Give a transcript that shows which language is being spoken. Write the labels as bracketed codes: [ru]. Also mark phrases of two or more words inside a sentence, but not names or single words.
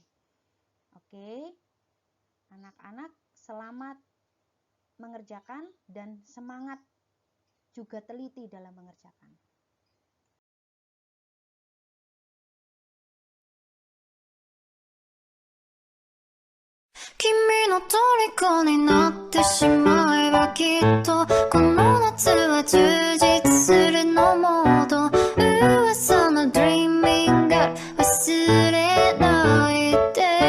[id] Oke, anak-anak selamat mengerjakan dan semangat juga teliti dalam mengerjakan. [ja] 君の虜になってしまえばきっとこの夏は充実するのモード噂の [en] Dreaming Girl [ja] 忘れないで